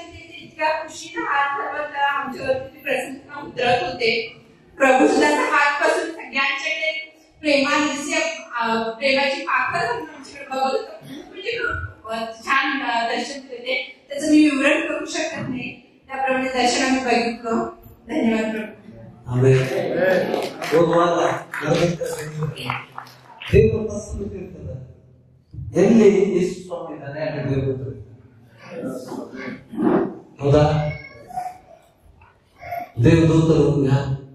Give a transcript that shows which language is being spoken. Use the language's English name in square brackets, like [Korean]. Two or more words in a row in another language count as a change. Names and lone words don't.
[Marathi] इतक्या खुशीने हात धरवत आमच्यावरती प्रसन्नता उतरत होते. प्रभू सुद्धा हात पासून सगळ्यांच्याकडे प्रेमाची पाखर आमच्याकडे बघत होतो. म्हणजे छान दर्शन होते. त्याचं मी विवरण करू शकत नाही. त्याप्रमाणे दर्शन आम्ही बघितलं. धन्यवाद प्रभू. [Kannada] ದೇವರು ಪ್ರಸನ್ನವಾಗಿರ್ತಾರೆ. ಎಲ್ಲಿ ಯೇಸು ಸ್ವಾಮಿ ಇದ್ದಾನೆ ಅಲ್ಲಿ ದೇವರು. ಹೌದಾ? ದೇವದೂತರು ಯಾರು?